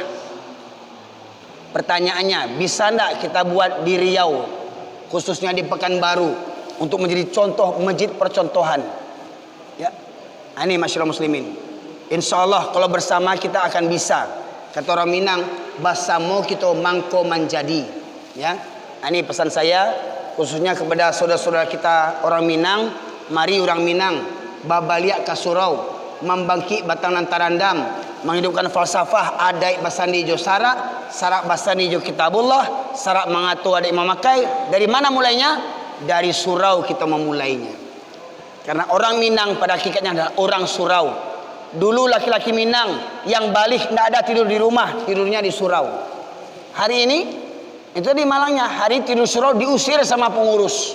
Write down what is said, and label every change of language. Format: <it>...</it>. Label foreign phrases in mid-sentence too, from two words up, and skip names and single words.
<id>Pertanyaannya, bisa enggak kita buat di Riau, khususnya di Pekanbaru, untuk menjadi contoh masjid percontohan, ya. Ini masyarakat muslimin.</id> <ar>Insya Allah</ar> <id>kalau bersama kita akan bisa. Kata orang Minang,</id> <min>basamo kita mangko menjadi,</min> <id>ya. Ini pesan saya khususnya kepada saudara-saudara kita orang Minang.</id> <min>Mari orang Minang babaliak kasurau, membangkit batang nantarandam, menghidupkan falsafah adai basandi jo sarak basandi jo kitabullah, sarak mengatu adai memakai.</min> <id>Dari mana mulainya? Dari surau kita memulainya. Karena orang Minang pada hakikatnya adalah orang surau. Dulu laki-laki Minang yang balik tidak ada tidur di rumah, tidurnya di surau. Hari ini itu di Malangnya, hari tidur surau diusir sama pengurus.</id>